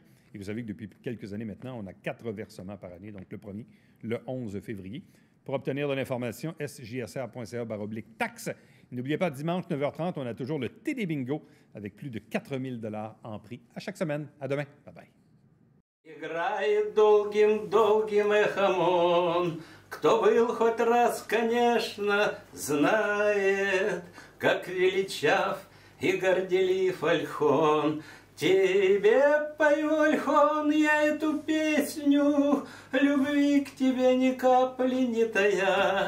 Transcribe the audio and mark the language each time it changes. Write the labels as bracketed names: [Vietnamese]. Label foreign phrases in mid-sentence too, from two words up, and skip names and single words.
[French] Et vous savez que depuis quelques années maintenant, on a 4 versements par année. Donc, le premier, le 11 février. Pour obtenir de l'information, sjsr.ca/taxes. N'oubliez pas, dimanche 9h30, on a toujours le TD Bingo avec plus de 4 000 $ en prix à chaque semaine. À demain. Bye-bye. [Russian] Играет долгим-долгим эхом он. Кто был хоть раз, конечно, знает, как величав и горделив Ольхон. Тебе пою, Ольхон, я эту песню, любви к тебе ни капли не тая.